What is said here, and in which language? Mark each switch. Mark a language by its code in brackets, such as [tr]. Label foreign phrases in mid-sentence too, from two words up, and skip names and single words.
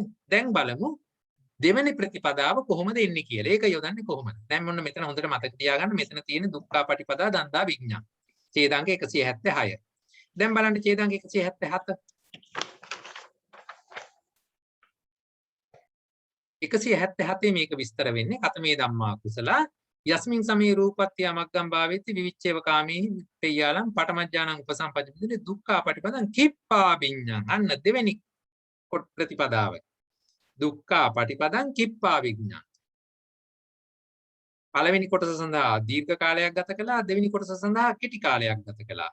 [si] දැන් බලමු දෙවෙනි ප්‍රතිපදාව කොහොමද එන්නේ කියලා. ඒක යොදන්නේ කොහොමද? දැන් මොන්න මෙතන හොඳට මතක තියාගන්න මෙතන තියෙන [pi] දුක්ඛ පටිපදා දන්දා විඥා. [si] ඡේදාංක 176. දැන් බලන්න ඡේදාංක 177. [pi] 177 [si] මේක විස්තර වෙන්නේ [pi] කතමේ ධම්මා කුසලා යස්මින් සමේ රූපත්‍ය මග්ගම් භාවෙති විවිච්ඡේව කාමේ තේයාලම් පඨමඥානං උපසම්පදිතේ දුක්ඛ පටිපදං කිප්පා විඥාං. [si] අන්න දෙවෙනි ප්‍රතිපදාව. [pi] දුක්ඛ පටිපදං කිප්පා විඥාං. [si] පළවෙනි කොටස සඳහා දීර්ඝ කාලයක් ගත කළා, දෙවෙනි කොටස සඳහා කෙටි කාලයක් ගත කළා.